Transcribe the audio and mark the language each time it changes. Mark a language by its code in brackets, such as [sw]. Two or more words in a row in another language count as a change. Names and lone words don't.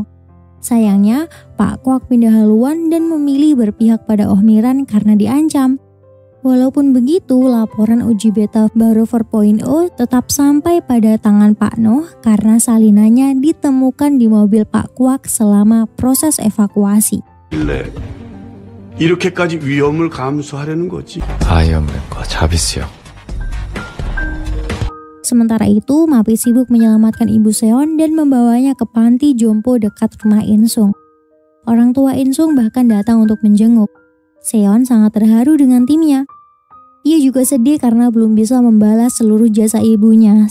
[id] Sayangnya, Pak Kwak pindah haluan dan memilih berpihak pada Oh Miran karena diancam. Walaupun begitu, laporan uji beta baru 4.0 tetap sampai pada tangan Pak Noh karena salinannya ditemukan di mobil Pak Kwak selama proses evakuasi. [ko] 이렇게까지 위험을 감수하려는 거지. 아이언맨과 자비스요. [id] Sementara itu, Mapi sibuk menyelamatkan ibu Seon dan membawanya ke panti jompo dekat rumah Insung. Orang tua Insung bahkan datang untuk menjenguk. Seon sangat terharu dengan timnya. Ia juga sedih karena belum bisa membalas seluruh jasa ibunya.